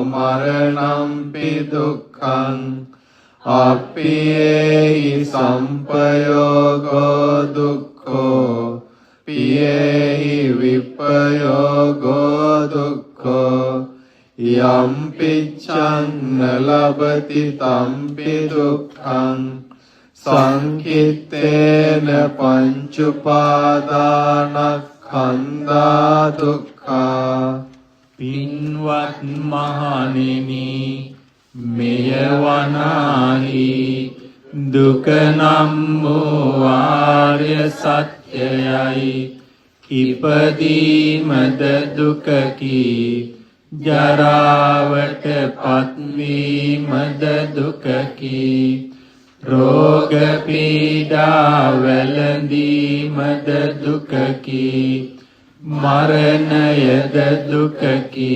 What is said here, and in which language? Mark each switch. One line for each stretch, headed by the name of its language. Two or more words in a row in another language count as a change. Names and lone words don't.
Pali: මරණම්පි දුක්ඛං අප්පියේහි සම්පයෝගෝ දුක්ඛෝ පියේහි විප්පයෝගෝ දුක්ඛෝ යම් පිච්ඡං නලබති තම්පි දුක්ඛං සංකිත්තේන පංචුපාදානස්කන්ධා දුක්ඛා.
Sinhala: පින්වත් මහණෙනි, මෙය වනාහි දුක නම් වූ ආර්ය සත්‍යයයි. ඉපදීමද දුකකි, ජරාවට පත්වීමද දුකකි, රෝග පීඩා වැළඳීමද දුකකි, මරණයද දුකකි.